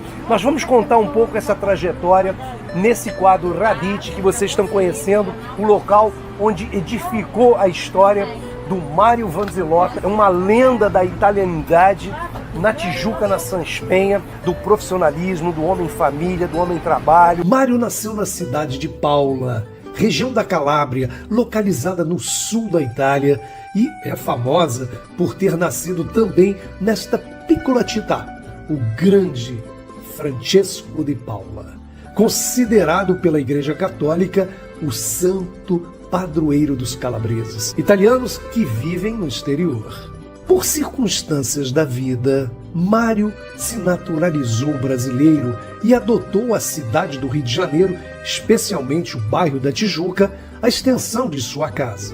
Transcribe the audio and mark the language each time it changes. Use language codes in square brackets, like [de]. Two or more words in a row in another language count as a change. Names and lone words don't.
[pt] Nós vamos contar um pouco essa trajetória nesse quadro Radici que vocês estão conhecendo, o local onde edificou a história do Mário Vanzillotta, uma lenda da italianidade na Tijuca, na Sans Penha, do profissionalismo, do homem família, do homem trabalho. Mário nasceu na cidade de Paula, região da Calábria, localizada no sul da Itália, e é famosa por ter nascido também nesta [it] piccola città, [pt] o grande Francesco de Paula, considerado pela Igreja Católica o santo padroeiro dos calabreses, italianos que vivem no exterior. Por circunstâncias da vida, Mário se naturalizou brasileiro e adotou a cidade do Rio de Janeiro, especialmente o bairro da Tijuca, a extensão de sua casa.